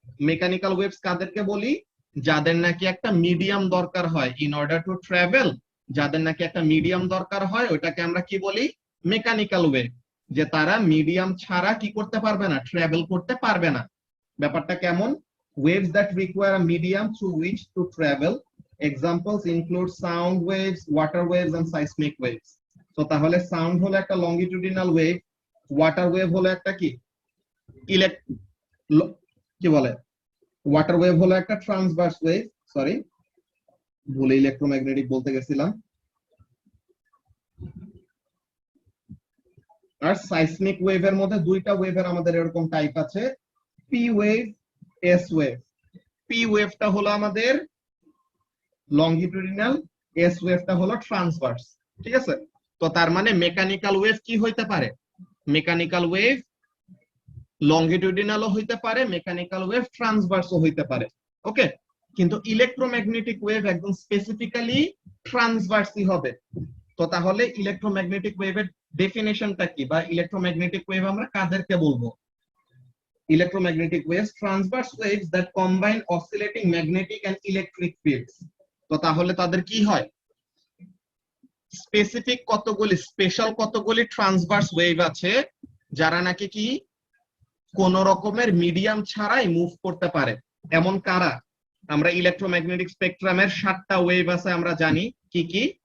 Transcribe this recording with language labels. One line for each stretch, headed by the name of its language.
Bangla: Mechanical waves কাদেরকে বলি? যাদের নাকি একটা মিডিয়াম দরকার হয়
English: in order to travel,
Bangla: যাদের নাকি একটা মিডিয়াম দরকার হয় ওটাকে আমরা কি বলি? Mechanical wave. যে তারা মিডিয়াম ছাড়া কি করতে পারবে না? ট্রাভেল করতে পারবে না। ব্যাপারটা কেমন?
English: Waves that require a medium through which to travel. Examples include sound waves, water waves and seismic waves.
Bangla: তো তাহলে সাউন্ড হলো একটা লংগিটিউডিনাল ওয়েভ, ওয়াটার ওয়েভ হলো একটা কি কি বলে, ওয়াটার ওয়েভ হলো একটা ট্রান্সভার্স ওয়েভ, সরি ভুলে ইলেকট্রোম্যাগনেটিক বলতে গেছিলাম। আর সাইসমিক ওয়েভের মধ্যে দুইটা ওয়েভের আমাদের এরকম টাইপ আছে, P wave, S wave. P ওয়েভটা হলো আমাদের লংগিটিউডিনাল, এস ওয়েভটা হলো ট্রান্সভার্স। ঠিক আছে, তো তার মানে মেকানিক্যাল ওয়েভ কি হইতে পারে? মেকানিক্যাল ওয়েভ লংগিটিউডিনালও হইতে পারে, মেকানিক্যাল ওয়েভ ট্রান্সভার্সও হইতে পারে। ওকে, কিন্তু ইলেকট্রোম্যাগনেটিক ওয়েভ একদম স্পেসিফিক্যালি ট্রান্সভার্সই হবে। তো তাহলে ইলেকট্রোম্যাগনেটিক ওয়েভের ডেফিনেশনটা কি, বা ইলেকট্রোম্যাগনেটিক ওয়েভ আমরা কাদেরকে বলবো?
English: Electromagnetic waves, transverse waves that combine oscillating magnetic and electric fields.
Bangla: তো তাহলে তাদের কি হয়? স্পেসিফিক কতগুলি স্পেশাল কতগুলি ট্রান্সভার্স ওয়েভ আছে যারা নাকি কি কোন রকমের মিডিয়াম ছাড়াই মুভ করতে পারে। এমন কারা? আমরা ইলেকট্রোম্যাগনেটিক স্পেকট্রামের 7টা ওয়েভ আছে আমরা জানি, কি কি?